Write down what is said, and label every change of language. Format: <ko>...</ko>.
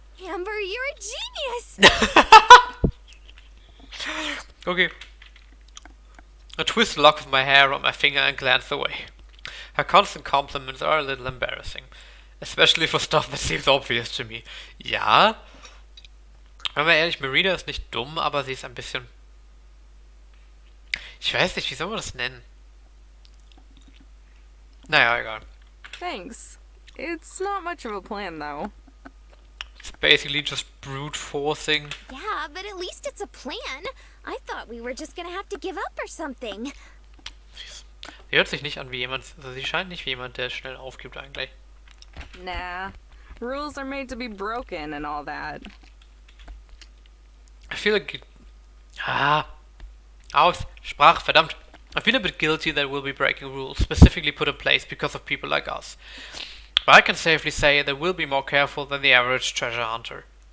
<en>Amber, you're a genius! Okay. I twist a lock of my hair on my finger and glance away. Her constant compliments are a little embarrassing. Especially for stuff that seems obvious to me.</en> <de>Ja? Wenn man ehrlich, Marina ist nicht dumm, aber sie ist ein bisschen... Ich weiß nicht, wie soll man das nennen? Naja, egal.</de> <en>Thanks. It's not much of a plan, though. It's basically just brute forcing. Yeah, but at least it's a plan. I thought we were just gonna have to give up or something.</en> <de>Sie hört sich nicht an wie jemand, also sie scheint nicht wie jemand, der schnell aufgibt eigentlich.</de> <en>Nah. Rules are made to be broken and all that. I feel like...</en> <de>Aussprache, verdammt.</de> <en>I feel a bit guilty that we'll be breaking rules specifically put in place because of people like us. But I can safely say that we'll be more careful than the average treasure hunter.</en>